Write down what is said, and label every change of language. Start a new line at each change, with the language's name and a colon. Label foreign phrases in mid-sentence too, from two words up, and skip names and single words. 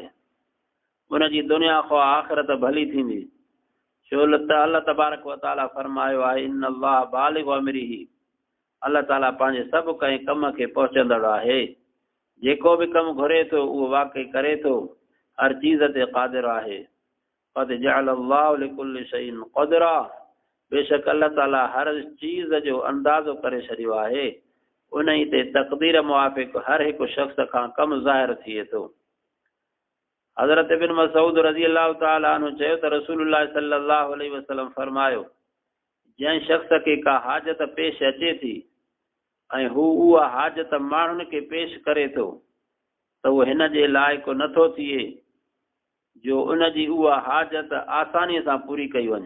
Sindhi: उनजी दुनिया खो आख़िरत भली थींदी, छो त अल्लाह
Arabic: تبارك وتعالى
Sindhi: फरमायो आहे
Arabic: إن الله بالغ أمره,
Sindhi: अल्लाह ताला पंहिंजे सभु कंहिं कम खे पहुचंदड़ आहे। जेको बि कमु घुरे थो उहो वाक़ई करे थो, हर चीज़ ते क़ादिर आहे।
Arabic: قد جعل الله لكل شيء قدرا,
Sindhi: बेशक अल्लाह ताला हर चीज़ जो अंदाज़ो करे छॾियो आहे, उन ई ते तक़दीर मुआफ़िक़ हर हिकु शख़्स खां कमु ज़ाहिर थिए थो। हज़रत इब्न मसऊद
Arabic: رضي الله تعالى عنه
Sindhi: चयो त रसूलुल्लाह
Arabic: صلى الله عليه وسلم
Sindhi: फरमायो, जंहिं शख़्स खे का हाजत पेश अचे थी ऐं हू उहा हाजत माण्हुनि खे पेश करे थो त उहो हिन जे लाइक़ु नथो थिए जो उनजी उहा हाजत आसानीअ सां पूरी कई वञे।